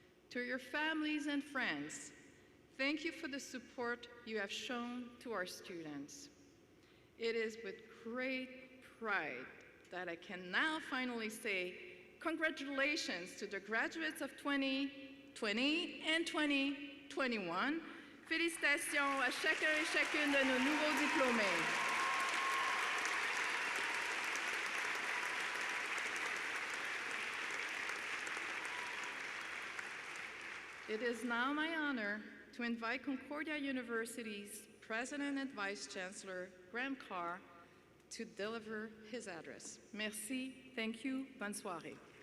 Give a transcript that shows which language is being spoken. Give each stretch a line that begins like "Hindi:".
English: To your families and friends, thank you for the support you have shown to our students. It is with great pride that I can now finally say congratulations to the graduates of 2020 and 2021.
French: Félicitations à chacun et chacune de nos nouveaux diplômés.
English: It is now my honor to invite Concordia University's President and Vice Chancellor, Graham Carr, to deliver his address.
French: Merci,
English: thank you,
French: bonne soirée.